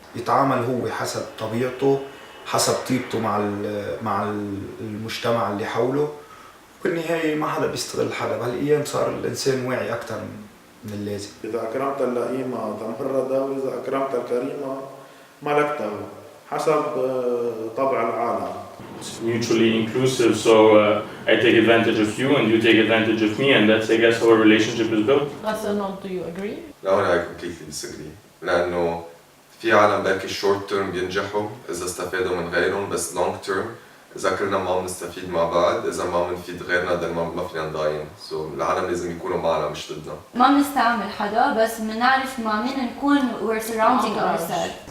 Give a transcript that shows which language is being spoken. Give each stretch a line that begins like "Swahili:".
Arabic: يتعامل هو حسب طبيعته، حسب طيبته مع المجتمع اللي حوله، بالنهاية ما حدا بيستغل حدا. بهالأيام صار الإنسان واعي أكثر من اللازم. إذا أكرمت اللئيمة تمرده، وإذا أكرمت الكريمة ملكته، حسب طبع العالم.
English: It's mutually inclusive, so I take advantage of you and you take advantage of me, and that's I guess how a relationship is built. Do you agree? لا I completely disagree.
Arabic: لأنه في عالم بركي
English: short term
Arabic: بينجحوا إذا استفادوا من غيرهم، بس
English: long term
Arabic: إذا كلنا ما بنستفيد مع بعض، إذا ما بنفيد غيرنا ده ما فينا نضاين. العالم لازم يكونوا معنا مش ضدنا. ما بنستعمل حدا، بس بنعرف مع مين نكون
English: we're surrounding ourselves.